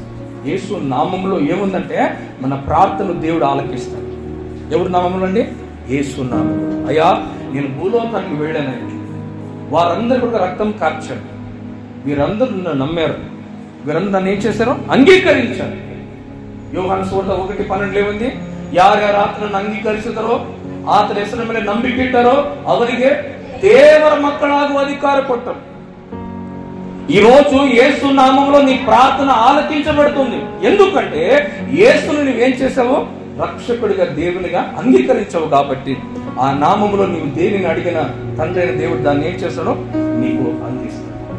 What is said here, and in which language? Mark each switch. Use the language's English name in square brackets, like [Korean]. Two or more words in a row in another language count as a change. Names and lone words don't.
[Telugu] యేసు నామములో ఏముందంటే మన ప్రార్థన దేవుడు ఆలకిస్తాడు. ఎవరి నామములో అండి? యేసు నామములో. అయ్యా నేను భూలోకానికి వెళ్ళానండి, వారందరూ కూడా రక్తం కార్చారు, వీరందరూ నన్ను నమ్మారు, వీరందరూ నన్ను ఏం చేశారు, అంగీకరించారు. యోహాను సువార్త 1:12 ఏముంది? [Kannada] ಯಾರ್ಯಾರು ಆತನನ್ನು ಅಂಗೀಕರಿಸಿದರೋ, ಆತನ ಹೆಸರಿನ ಮೇಲೆ ನಂಬಿಕೆ ಇಟ್ಟರೋ ಅವರಿಗೆ ದೇವರ ಮಕ್ಕಳಾಗುವ ಅಧಿಕಾರ ಕೊಟ್ಟರು. [Telugu] ఈ రోజు యేసు నామములో నీ ప్రార్థన ఆలకించబడుతుంది. ఎందుకంటే యేసుని నువ్వేం చేసావు? రక్షకుడిగా దేవునిగా అంగీకరించవు. కాబట్టి ఆ నామములో నీవు దేనిని అడిగిన తండ్రి అయిన దేవుడు దాన్ని ఏం చేస్తాడో నీకు అందిస్తాడు.